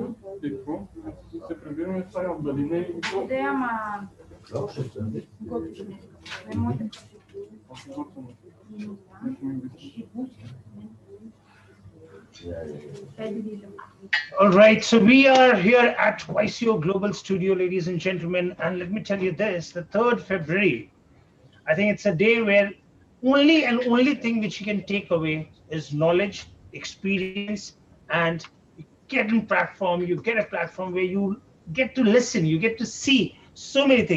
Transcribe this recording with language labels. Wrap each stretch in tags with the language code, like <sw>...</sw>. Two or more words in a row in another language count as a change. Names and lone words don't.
<bg>Какво? Се прибираме в тази отдалина и какво? Да, ама... Готвиш нещо. Не може да</bg> <en>All right, so we are here at YCO Global Studio, ladies and gentlemen, and let me tell you this, the 3rd February, I think it's a day where only thing which you can take away is knowledge, experience, and you get a platform where you get to listen, you get to see so many things.</en>